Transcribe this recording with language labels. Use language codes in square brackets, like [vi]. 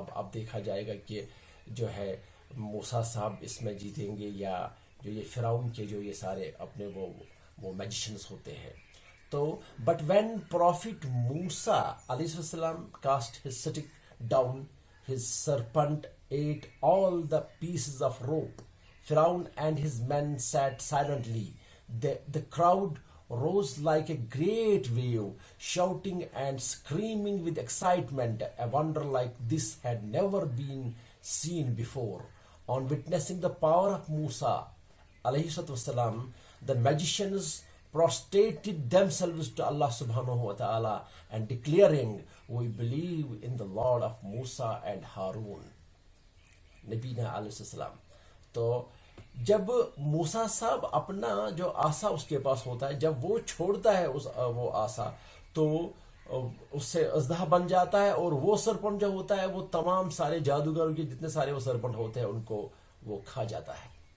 [ur] اب دیکھا جائے گا کہ جو ہے موسیٰ صاحب اس میں جیتیں گے یا جو یہ فرعون کے جو یہ سارے اپنے وہ میجیشنز ہوتے ہیں. [en] تو but when prophet Musa علیہ السلام cast his stick down, his serpent ate all the pieces of rope. Pharaoh and his men sat silently. The crowd rose like a great wave, shouting and screaming with excitement. A wonder like this had never been seen before. On witnessing the power of Musa alayhi wasalam, the magicians prostrated themselves to Allah subhanahu wa ta'ala and declaring, we believe in the Lord of Musa and Harun. [ur] نبینا علیہ السلام. تو جب موسیٰ صاحب اپنا جو آسا اس کے پاس ہوتا ہے, جب وہ چھوڑتا ہے وہ آسا, تو اس سے اژدہا بن جاتا ہے, اور وہ سرپنٹ جو ہوتا ہے وہ تمام سارے جادوگروں کے جتنے سارے وہ سرپنٹ ہوتے ہیں ان کو وہ کھا جاتا ہے.